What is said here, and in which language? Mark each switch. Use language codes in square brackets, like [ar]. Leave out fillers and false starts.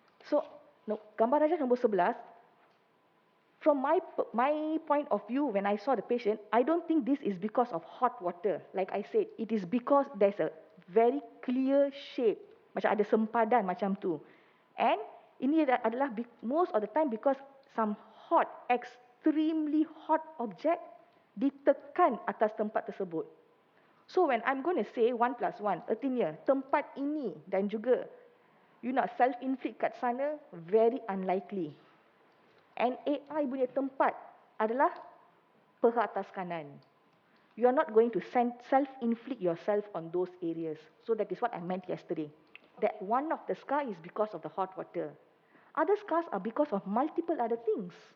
[en] So, [ms] gambar rajah nombor 11, [en] from my point of view, when I saw the patient, I don't think this is because of hot water. Like I said, it is because there's a very clear shape, [ms] macam ada sempadan macam tu. [en] And [ms] ini adalah [en] most of the time because some hot, extremely hot object [ms] ditekan atas tempat tersebut. [en] So when I'm going to say 1 + 1, [ms] artinya tempat ini dan juga [en] you [ms] nak [en] self-inflict [ms] kat sana, [en] very unlikely. [ms] And AI punya tempat adalah peha atas kanan. [en] You are not going to self-inflict yourself on those areas. So that is what I meant yesterday. That one of the scar is because of the hot water. Other scars are because of multiple other things.